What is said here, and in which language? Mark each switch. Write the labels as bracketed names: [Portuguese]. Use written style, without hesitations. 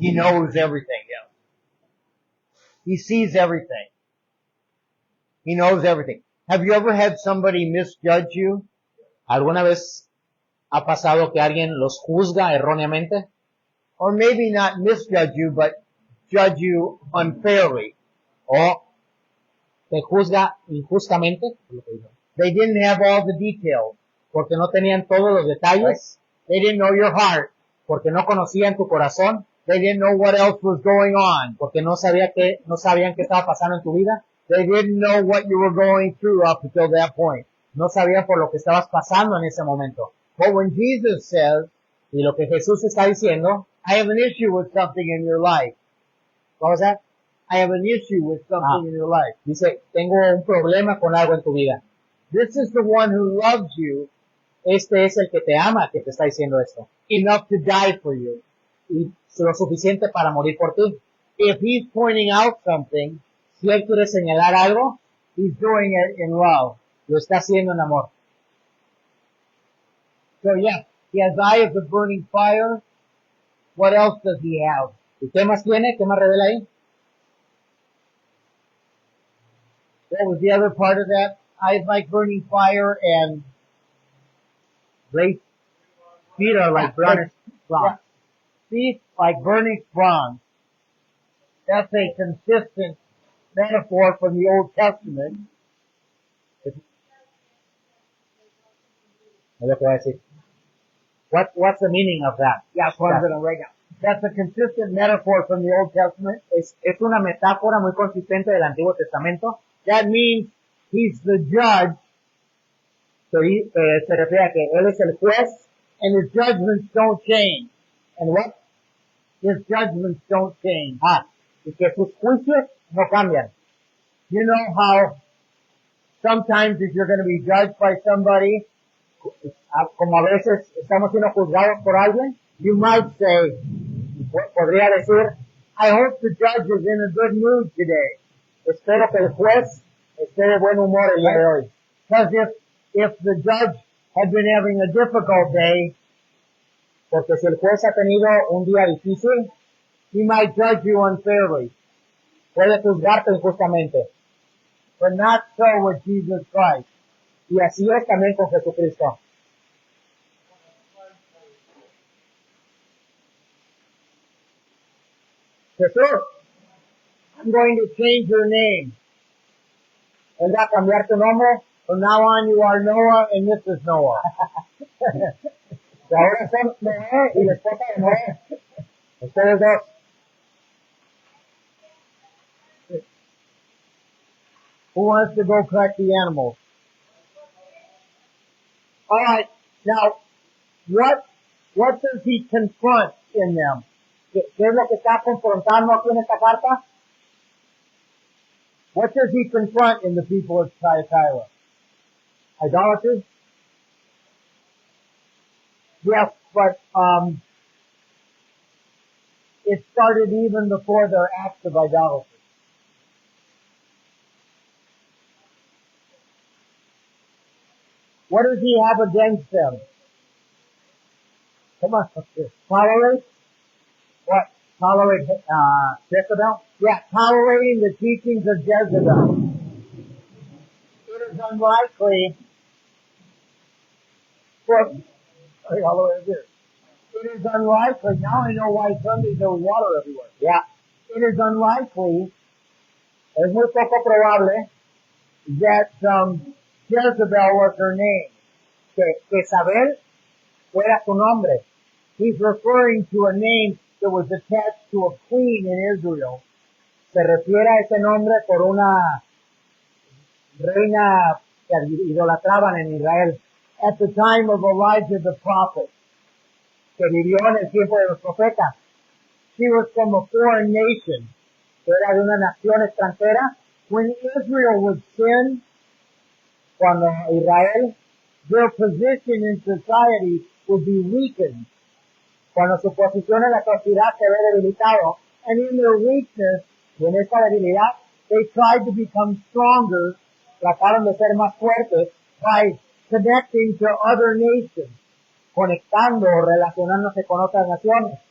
[English] He knows everything, yeah. He sees everything. He knows everything. Have you ever had somebody misjudge you? [Spanish] ¿Alguna vez ha pasado que alguien los juzga erróneamente? [English] Or maybe not misjudge you, but judge you unfairly. [Spanish] ¿O te juzga injustamente? [English] They didn't have all the details. [Spanish] Porque no tenían todos los detalles, [English] They didn't know your heart. [Spanish] porque no conocían tu corazón, [English] They didn't know what else was going on. [Spanish] porque no sabían qué estaba pasando en tu vida, [English] They didn't know what you were going through up until that point. [Spanish] no sabían por lo que estabas pasando en ese momento. [English] But when Jesus says, [Spanish] Y lo que Jesús está diciendo, [English] I have an issue with something in your life. what was that? I have an issue with something in your life. [Spanish] Dice, tengo un problema con algo en tu vida. [English] This is the one who loves you [Spanish] Este es el que te ama, que te está diciendo esto. [English] enough to die for you. [Spanish] Y lo suficiente para morir por ti. [English] If he's pointing out something, [Spanish] Si él quiere señalar algo, [English] he's doing it in love. [Spanish] lo está haciendo en amor. [English] So yeah, he has eyes of burning fire. What else does he have? [Spanish] ¿Y qué más tiene? ¿Qué más revela ahí? [English] What was the other part of that? Eyes like burning fire and Grace, feet are like burning bronze. feet like burning bronze. That's a consistent metaphor from the Old Testament. [Spanish] Es lo que voy a decir. [English] What's the meaning of that? Yeah, that's what I'm gonna write down. That's a consistent metaphor from the Old Testament. [Spanish] Es una metáfora muy consistente del Antiguo Testamento. [English] That means he's the judge [Spanish] Se refiere a que él es el juez, [English] and his judgments don't change. and what? His judgments don't change. [Spanish] Y que sus juicios no cambian. [English] You know how sometimes if you're going to be judged by somebody, [Spanish] Como a veces estamos siendo juzgados por alguien, [English] you might say, [Spanish] podría decir, [English] I hope the judge is in a good mood today. [Spanish] espero que el juez esté de buen humor el día de hoy. [English] Because if the judge had been having a difficult day, [Spanish] Porque si el juez ha tenido un día difícil, [English] he might judge you unfairly. [Spanish] puede juzgarte injustamente. [English] But not so with Jesus Christ. [Spanish] Y así es también con Jesucristo. [English] Jesús, I'm going to change your name. [Spanish] Él va a cambiar tu nombre. [English] From now on you are Noah and this is Noah. [Spanish] Y ahora son Noé y la esposa de Noé. Ustedes dos. [English] Who wants to go collect the animals? Alright, now, what does he confront in them? [Spanish] ¿Qué es lo que está confrontando aquí en esta carta? [English] What does he confront in the people of Thyatira? Idolatry. Yes, but, it started even before their acts of idolatry. What does he have against them? Come on, tolerate? What? Tolerate Jezebel. Yeah, tolerating the teachings of Jezebel. It is unlikely for, all the way here. It is unlikely, now I know why Sundays there was water everywhere. Yeah. It is unlikely [Spanish] Es muy poco probable [English] that Jezebel was her name. [Spanish] que Jezabel fuera su nombre. [English] He's referring to a name that was attached to a queen in Israel. [Spanish] Se refiere a ese nombre por una reina que idolatraban en Israel, [English] At the time of Elijah the prophet, [Spanish] que vivió en el tiempo de los profetas, [English] she was from a foreign nation. [Spanish] que era de una nación extranjera. [English] When Israel would sin, [Spanish] Cuando Israel, [English] their position in society would be weakened. [Spanish] cuando su posición en la sociedad se ve debilitado, [English] And in their weakness, [Spanish] y en esta debilidad [English] they tried to become stronger [Spanish] trataron de ser más fuertes, [English] by connecting to other nations [Spanish] conectando o relacionándose con otras naciones